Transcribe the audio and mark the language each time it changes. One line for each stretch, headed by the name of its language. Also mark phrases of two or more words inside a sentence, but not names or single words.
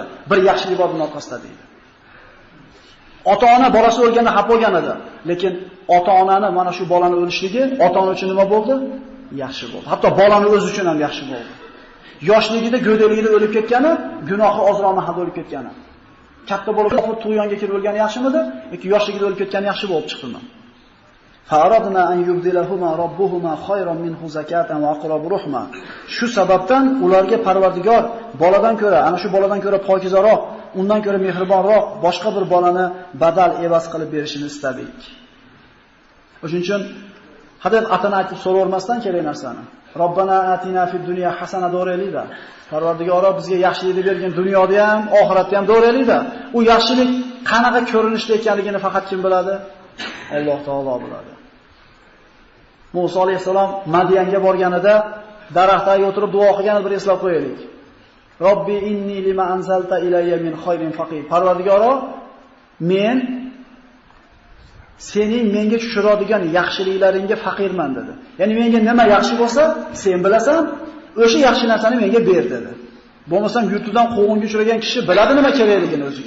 Uzbek: Bir yaxshilik bor buning orqasida deydi. Ota-ona bolasi o'lganda xafa bo'lgan edi, lekin ota-onani mana shu bolani o'lishligi ota-ona uchun nima bo'ldi? Yaxshi bo'ldi. Hatto bolani o'zi uchun ham yaxshi bo'ldi. Yoshligida, go'dakligida o'lib ketgani, gunohi ozroq mahal o'lib ketgani. Katta bo'lib tug'yonga kelib o'lgani yaxshimidi yoki yoshligida o'lib ketgani yaxshi bo'lib chiqdimi?
Arabic: فأردنا أن يبدلهما ربهما خيرا منه زكاة وأقرب رحما.
Uzbek: Shu sababdan ularga Parvardigor boladan ko'ra, ana shu boladan ko'ra pokizaroq, undan ko'ra mehribonroq boshqa bir bolani badal evaz qilib berishini istadik. O'shuning uchun hadeb atini aytib so'ravermasdan kerak narsani.
Arabic: ربنا آتنا في الدنيا حسنة do'raylik-da.
Uzbek: Parvardigoro bizga yaxshilikni bergan dunyoda ham, oxiratda ham do'raylik-da. U yaxshilik qanaqa ko'rinishda ekanligini faqat kim biladi? Alloh taolo biladi. Musa alayhisalom Madiyanga borganida daraxtga o'tirib duo qilganini bir eslab qo'yaylik.
Arabic: رب إني لما أنزلت إلي من خير فقير.
Uzbek: Parvardigoro, men sening menga tushiradigan yaxshiliklaringga faqirman dedi. Ya'ni menga nima yaxshi bo'lsa, sen bilasan, o'sha yaxshi narsani menga ber dedi. Bo'lmasam yurtidan quvg'inga uchragan kishi biladi nima kerakligini o'ziga.